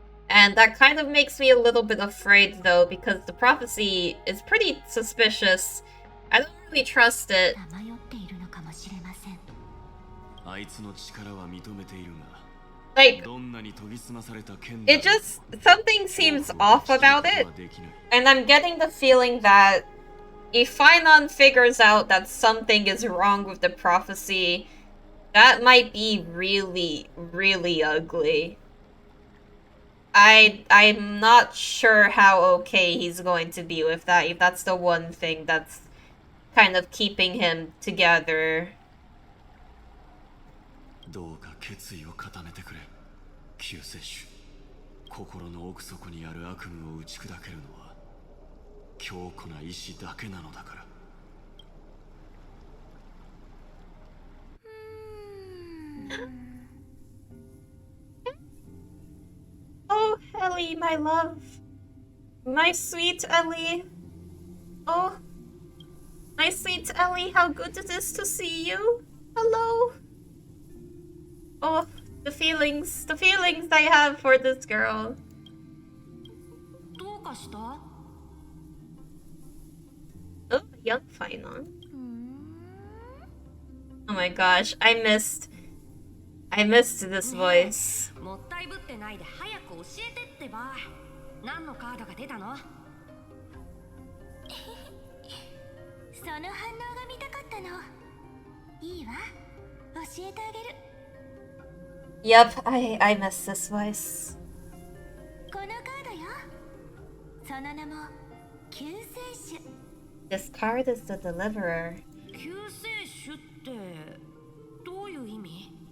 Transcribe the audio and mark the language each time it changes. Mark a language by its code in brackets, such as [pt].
[en] And that kind of makes me a little bit afraid, though, because the prophecy is pretty suspicious. I don't really trust it. [ja] 迷っているのかもしれません。あいつの力は認めているが、 [en] Like, [ja] どんなに研ぎ澄まされた剣だ [en] it just, something seems off about it. And I'm getting the feeling that if Fainan figures out that something is wrong with the prophecy, that might be really, really ugly. I'm not sure how okay he's going to be with that, if that's the one thing that's kind of keeping him together. [ja] どうか決意を固めてくれ、救世主。心の奥底にある悪夢を打ち砕けるのは強固な意志だけなのだから。 [en] Oh, Ellie, my love. My sweet Ellie. Oh, my sweet Ellie, how good it is to see you. Hello. Oh, the feelings I have for this girl. [ja] どうかした？ [en] Oh, young Fainon. Oh my gosh, I missed this voice. [ja] もったいぶってないで早く教えてってば。何のカードが出たの？その反応が見たかったの。いいわ。教えてあげる。 [en] Yep, I missed this voice. [ja] このカードよ。その名も救世主。 [en] This card is the deliverer. [ja] 救世主ってどういう意味？